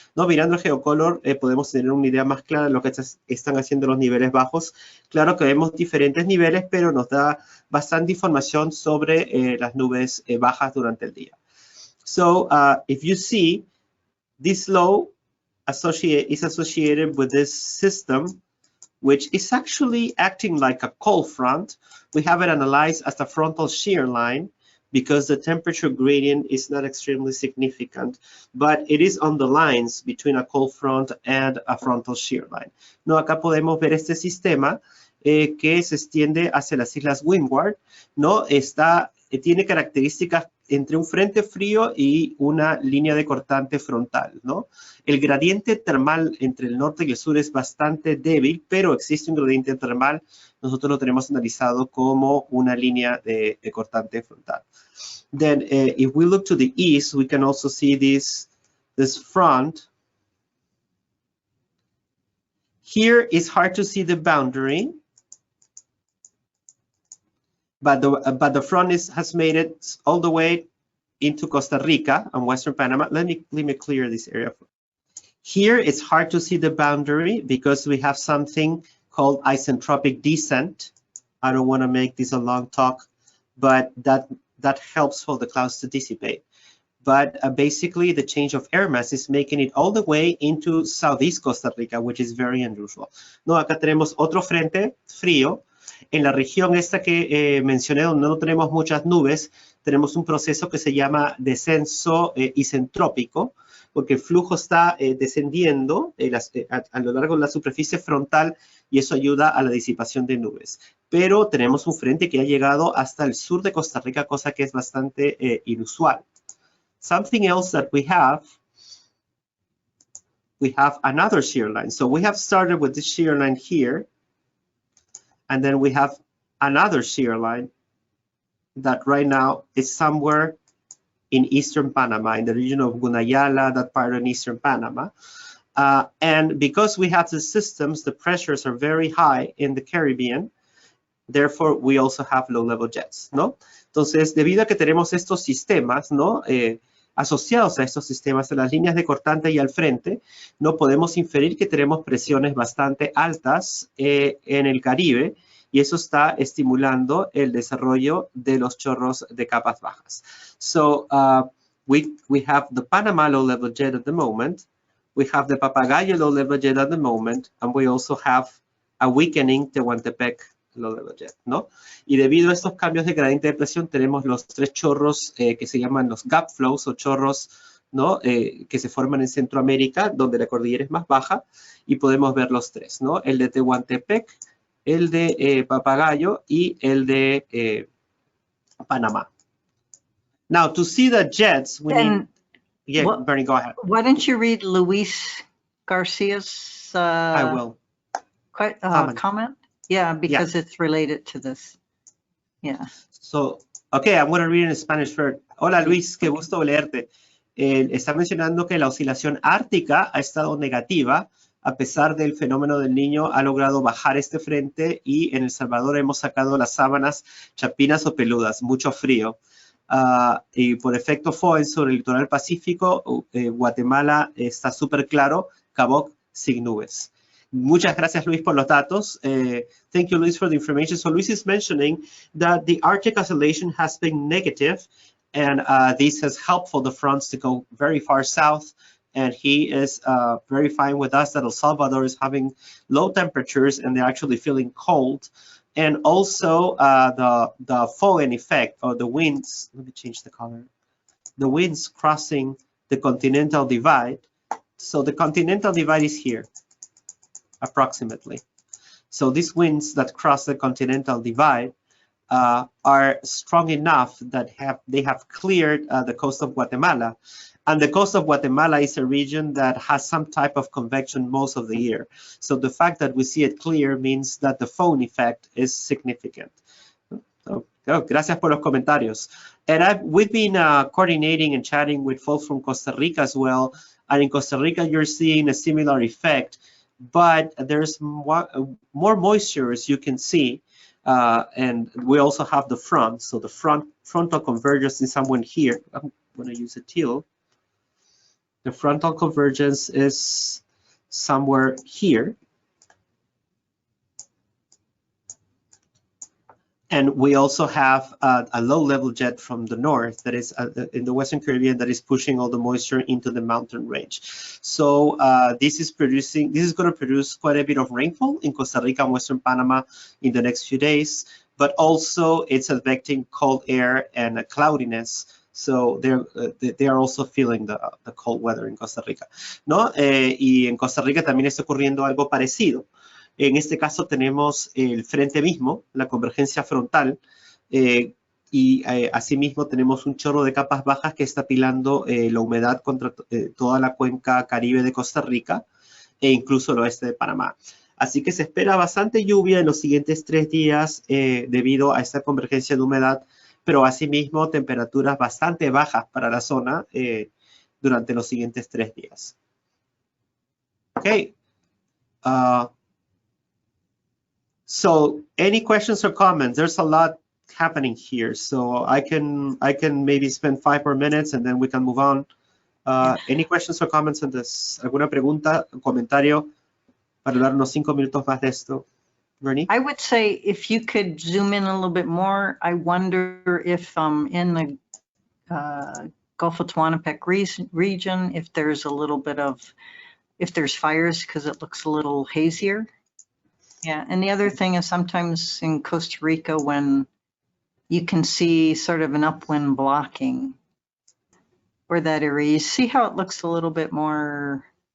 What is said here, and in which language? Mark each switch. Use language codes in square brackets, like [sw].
[es] No, mirando el geocolor, podemos tener una idea más clara de lo que están haciendo los niveles bajos. Claro que vemos diferentes niveles, pero nos da bastante información sobre las nubes bajas durante el día. [en] So, if you see, this low is associated with this system, which is actually acting like a cold front. We have it analyzed as a frontal shear line because the temperature gradient is not extremely significant, but it is on the lines between a cold front and a frontal shear line. [es] No, acá podemos ver este sistema que se extiende hacia las islas Windward, ¿no? Tiene características entre un frente frío y una línea de cortante frontal, ¿no? El gradiente termal entre el norte y el sur es bastante débil, pero existe un gradiente termal. Nosotros lo tenemos analizado como una línea de cortante frontal. [en] Then, if we look to the east, we can also see this front. Here it's hard to see the boundary, but the front has made it all the way into Costa Rica and Western Panama. Let me clear this area. Here it's hard to see the boundary because we have something called isentropic descent. I don't want to make this a long talk, but that helps for the clouds to dissipate. But basically the change of air mass is making it all the way into southeast Costa Rica, which is very unusual. [es] No, acá tenemos otro frente frío. En la región esta que mencioné, donde no tenemos muchas nubes, tenemos un proceso que se llama descenso isentrópico, porque el flujo está descendiendo a lo largo de la superficie frontal y eso ayuda a la disipación de nubes. Pero tenemos un frente que ha llegado hasta el sur de Costa Rica, cosa que es bastante inusual. [en] Something else that we have another shear line. So we have started with this shear line here, and then we have another shear line that right now is somewhere in eastern Panama, in the region of Gunayala, that part in eastern Panama. And because we have the systems, the pressures are very high in the Caribbean. Therefore, we also have low-level jets, ¿no? [es] Entonces, debido a que tenemos estos sistemas, ¿no? Asociados a estos sistemas, a las líneas de cortante y al frente, no podemos inferir que tenemos presiones bastante altas en el Caribe, y eso está estimulando el desarrollo de los chorros de capas bajas. [en] So we have the Panama low-level jet at the moment, we have the Papagayo low-level jet at the moment, and we also have a weakening Tehuantepec low level jet, ¿no? [es] Y debido a estos cambios de gradiente de presión tenemos los tres chorros que se llaman los gap flows o chorros, ¿no? Que se forman en Centroamérica, donde la cordillera es más baja, y podemos ver los tres, ¿no? El de Tehuantepec, el de Papagayo y el de Panamá. [en] Now, to see the jets, we need... Yeah, what- Bernie, go ahead. Why don't you read Luis Garcia's I will. comment? Yeah, because it's related to this. Yeah. So, okay, I'm going to read in Spanish first. [es] Hola Luis, qué gusto leerte. Está mencionando que la oscilación ártica ha estado negativa, a pesar del fenómeno del Niño ha logrado bajar este frente y en El Salvador hemos sacado las sábanas chapinas o peludas, mucho frío. Y por efecto Foehn sobre el litoral pacífico, Guatemala está súper claro, Caboc sin nubes. Muchas gracias, Luis, por los datos. [en] Thank you, Luis, for the information. So Luis is mentioning that the Arctic oscillation has been negative, and this has helped for the fronts to go very far south. And he is verifying with us that El Salvador is having low temperatures and they're actually feeling cold. And also the Foehn effect, or the winds, let me change the color. The winds crossing the continental divide. So the continental divide is here, approximately. So these winds that cross the continental divide are strong enough that they have cleared the coast of Guatemala. And the coast of Guatemala is a region that has some type of convection most of the year. So the fact that we see it clear means that the Foehn effect is significant. [es] So, gracias por los comentarios. [en] And we've been coordinating and chatting with folks from Costa Rica as well. And in Costa Rica, you're seeing a similar effect, but there's more moisture, as you can see. And we also have the front. So the frontal convergence is somewhere here. I'm going to use a teal. The frontal convergence is somewhere here. And we also have a low-level jet from the north that is in the Western Caribbean that is pushing all the moisture into the mountain range. So this is going to produce quite a bit of rainfall in Costa Rica and Western Panama in the next few days, but also it's affecting cold air and cloudiness. So they are also feeling the cold weather in Costa Rica, ¿no? [es] Y en Costa Rica también está ocurriendo algo parecido. En este caso tenemos el frente mismo, la convergencia frontal, y asimismo tenemos un chorro de capas bajas que está apilando la humedad contra toda la cuenca caribe de Costa Rica e incluso el oeste de Panamá. Así que se espera bastante lluvia en los siguientes 3 días debido a esta convergencia de humedad, pero asimismo temperaturas bastante bajas para la zona durante los siguientes 3 días. [en] Okay. So any questions or comments? There's a lot happening here, so I can maybe spend 5 more minutes and then we can move on. Any questions or comments on this? [es] ¿Alguna pregunta, comentario para hablar unos 5 minutos más de esto? [en] Bernie? I would say if you could zoom in a little bit more, I wonder if in the Gulf of Tehuantepec region, if there's a little bit of, if there's fires, because it looks a little hazier. Yeah, and the other thing is sometimes in Costa Rica when you can see sort of an upwind blocking or that area, you see how it looks a little bit more.